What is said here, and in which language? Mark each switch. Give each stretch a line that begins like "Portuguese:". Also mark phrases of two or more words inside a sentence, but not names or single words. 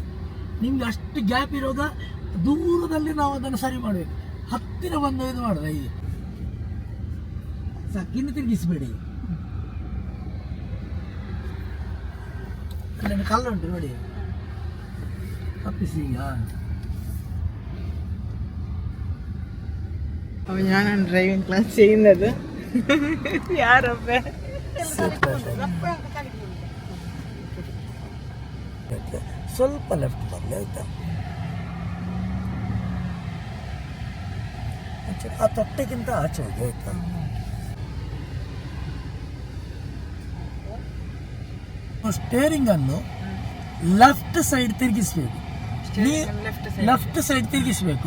Kannada: ನಿಮ್ಗೆ ಅಷ್ಟು ಗ್ಯಾಪ್ ಇರುವಾಗ ದೂರದಲ್ಲಿ ನಾವು ಅದನ್ನು ಸರಿ ಮಾಡಬೇಕು. ಹತ್ತಿರ ಬಂದು ಇದು ಮಾಡಿದ್ರೆ ಹೀಗೆ ಸಾಕಿನ್ನು ತಿರುಗಿಸಬೇಡಿ. ಅಲ್ಲೊಂದು ಕಲ್ಲು ಉಂಟು ನೋಡಿ, ತಪ್ಪಿಸಿ ಈಗ.
Malayalam: ഞാൻ ഡ്രൈവിംഗ് ക്ലാസ് ചെയ്യുന്നത് യാരപ്പേ
Kannada: ಸ್ವಲ್ಪ ಲೆಫ್ಟ್ ಬರಲಿ ಆಯ್ತಾ. ಆ ತೊಟ್ಟೆಗಿಂತ ಆಚೆ ಹೋಗಿ ಆಯ್ತಾ. ಸ್ಟೇರಿಂಗ್ ಅನ್ನು
English: left side
Kannada: ತಿರುಗಿಸ್ಬೇಕು,
English: left side
Kannada: ತಿರುಗಿಸ್ಬೇಕು.